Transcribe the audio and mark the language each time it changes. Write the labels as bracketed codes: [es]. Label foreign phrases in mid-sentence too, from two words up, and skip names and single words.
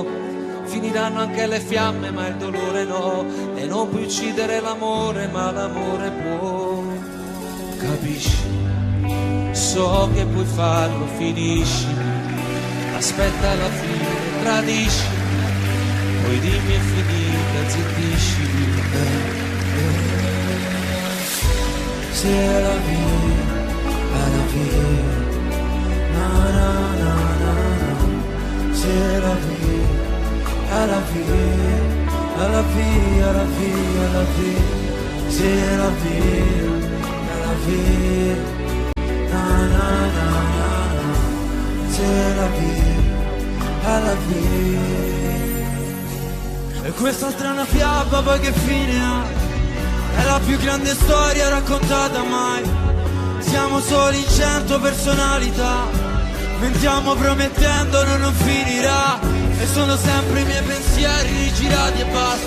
[it] Finiranno anche le fiamme ma il dolore no, e non puoi uccidere l'amore ma l'amore può. Capisci? So che puoi farlo, finiscimi, aspetta alla fine, tradiscimi, poi dimmi è finita, zittiscimi. [fr] C'est la vie, na na na na na. C'est la vie, la vie, la vie, la vie, la vie. C'est la vie, la vie. Na na na na na, c'est la vie, la vie. [it] E questa strana fiaba poi che fine ha? È la più grande storia raccontata mai. Siamo soli in 100 personalità, mentiamo promettendo non finirà. E sono sempre i miei pensieri rigirati e basta.